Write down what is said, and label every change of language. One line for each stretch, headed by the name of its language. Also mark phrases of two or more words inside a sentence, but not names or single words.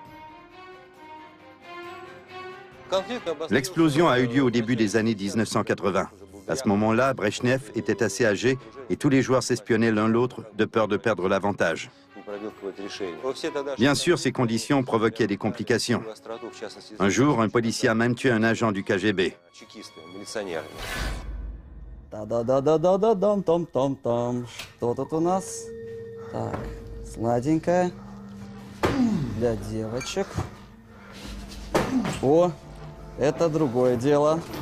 French: L'explosion a eu lieu au début des années 1980. À ce moment-là, Brejnev était assez âgé et tous les joueurs s'espionnaient l'un l'autre de peur de perdre l'avantage. Bien sûr, ces conditions provoquaient des complications. Un jour, un policier a même tué un agent du KGB. Да-да-да-да-да-да-дам-там-там-там.
Russian: Что тут у нас? Так, сладенькое. Для девочек. О, это другое дело.